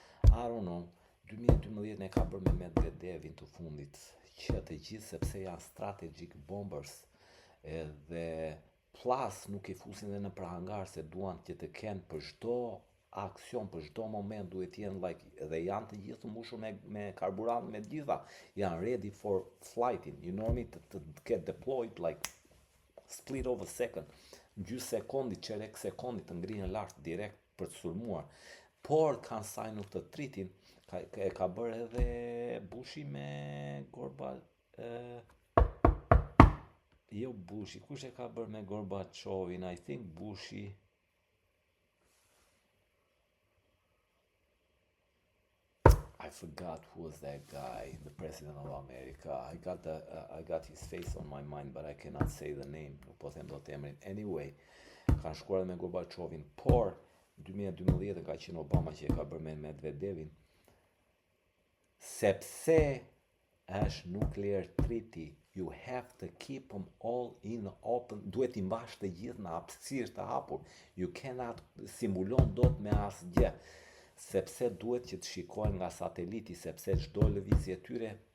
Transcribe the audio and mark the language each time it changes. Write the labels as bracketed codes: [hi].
[en] I don't know, [sq] 2012 e ka bërë me Medvedevin të fundit, që të gjithë sepse janë strategic bombers, edhe plus nuk i fusin dhe në prahangar se duan që të kenë për çdo aksion, për çdo moment duhet jenë dhe janë të gjithë mbushur me karburant, me gjitha, janë [en] ready for flighting, you know what I mean, to get deployed like split of a second, [sq] gjysmë sekondi, çerek sekondi të ngrihen lart direkt për të sulmuar. Por kanë sajnu të tritin, ka bërë edhe Bushi me jo Bushi, kush e ka bërë me Gorbachevin, [en] I think [sq] Bushi. [en] I forgot who was that guy, the president of America. I got his face on my mind, but I cannot say the name. [sq] Po them dot emrin. Anyway, kanë shkuar me Gorbachevin, por 2012 ka qenë Obama që e ka bërë me Medvedevin, sepse është nuclear treaty, [en] you have to keep them all in the open, [sq] duhet i mbash të gjithë në hapësirë të hapur, [en] you cannot [sq] simulon dot me asgjë, sepse duhet që të shikojnë nga sateliti, sepse çdo lëvizje tyre